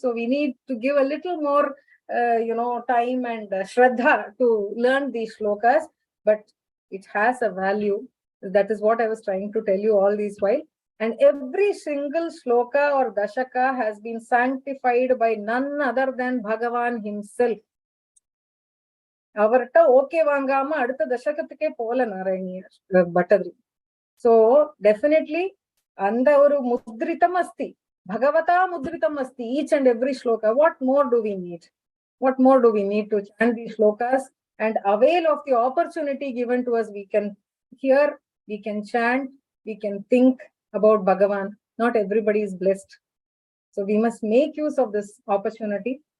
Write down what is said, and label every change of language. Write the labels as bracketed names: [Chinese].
[English] So we need to give a little more, time and shraddha to learn these shlokas. But it has a value. That is what I was trying to tell you all this while. And every single shloka or dashaka has been sanctified by none other than Bhagavan himself. [Tamil] அவர்கிட்ட okay வாங்காம அடுத்த தசகத்துக்கே போல நாராயணிய Bhattathiri. [English] So definitely [Tamil] அந்த ஒரு [Sanskrit] முத்ரிதம் அஸ்தி, பகவதா முத்ரிதம் அஸ்தி, [English] each and every shloka. What more do we need? What more do we need to chant these shlokas and avail of the opportunity given to us? We can hear, we can chant, we can think about Bhagavan. Not everybody is blessed. So we must make use of this opportunity.